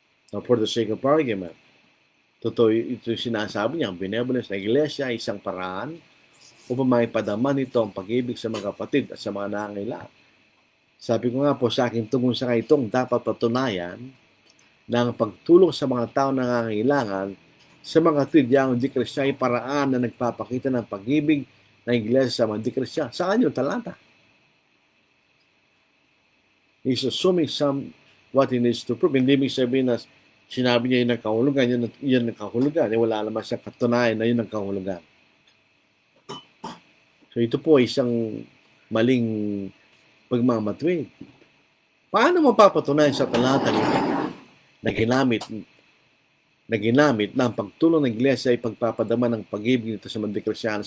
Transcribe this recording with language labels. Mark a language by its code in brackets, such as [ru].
[tl] Now, for the sake of argument, totoo ito yung sinasabi niya, ang benevolence na iglesia ay isang paraan upang maipadama nito ang pag-ibig sa mga kapatid at sa mga nangangailangan. Sabi ko nga po sa aking tungon sa itong dapat patunayan na ang pagtulong sa mga tao na nangangailangan sa mga tidyang di Kristiyano ay paraan na nagpapakita ng pag-ibig ng iglesia sa mga di Kristiyano. Saan yung talata? [en] He's assuming what he needs to prove. [tl] Hindi may sabihin na sinabi niya yun ang kahulugan, yun ang kahulugan. Wala naman siya katunayan na yun ang kahulugan. So ito po ay isang maling pagmamatwid. Paano mapapatunayan sa talatang ito na ginamit na ang pagtulong ng iglesia ay pagpapadama ng pag-ibig nito sa mga Kristiyano?